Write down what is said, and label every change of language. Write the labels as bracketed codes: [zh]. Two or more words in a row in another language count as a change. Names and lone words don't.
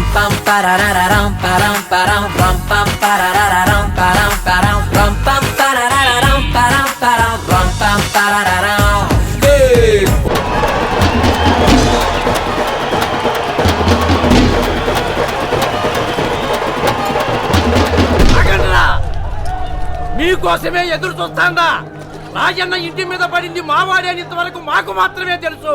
[te] pam parararam param param ram pam parararam param param ram pam parararam param param ram pam parararam. Hey! అగండ్రా మీకోసమే ఎదురు చూస్తాందా. రాజన్న ఇంటి మీద పడింది మావాడి అని ఇంతవరకు మాకు మాత్రమే తెలుసు.